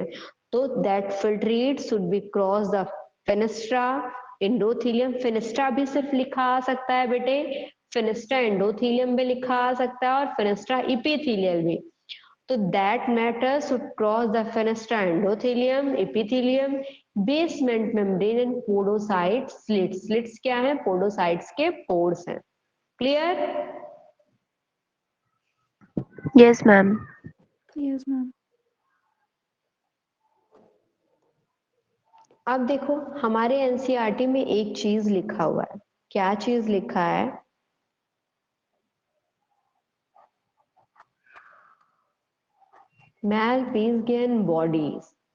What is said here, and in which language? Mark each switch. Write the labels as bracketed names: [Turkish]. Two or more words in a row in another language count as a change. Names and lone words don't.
[Hindi] तो [English] that filtrate should be cross the fenestra, endothelium, fenestra [Hindi] भी सिर्फ लिखा आ सकता है बेटे, [English] fenestra endothelium [Hindi] भी लिखा आ सकता है और [English] fenestra epithelial [Hindi] भी। [English] तो that matter should cross the fenestra endothelium, epithelium, basement membrane and podocyte slits. [Hindi] स्लिट्स क्या है, पोडोसाइट्स के पोर्स हैं। क्लियर। [English] Yes, ma'am. Yes, ma'am. [Hindi] अब देखो हमारे एनसीईआरटी में एक चीज लिखा हुआ है, क्या चीज लिखा है? [English] Malpighian bodies।